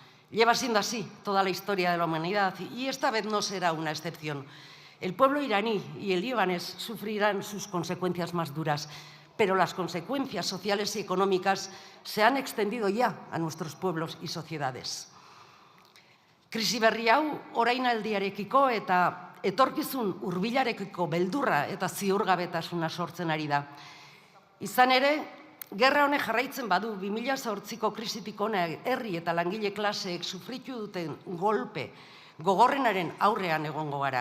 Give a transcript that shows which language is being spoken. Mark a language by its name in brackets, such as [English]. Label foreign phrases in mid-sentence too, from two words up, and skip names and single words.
[Spanish] Lleva siendo así toda la historia de la humanidad y esta vez no será una excepción. El pueblo iraní y el libanés sufrirán sus consecuencias más duras, pero las consecuencias sociales y económicas se han extendido ya a nuestros pueblos y sociedades. [Basque] Krisi berri hau orainaldiarekiko eta etorkizun hurbilarekiko beldurra eta ziurgabetasuna sortzen ari da. Izan ere, gerra honek jarraitzen badu 2008ko krisitik hona herri eta langile klaseek sufritu duten golpe gogorrenaren aurrean egongo gara.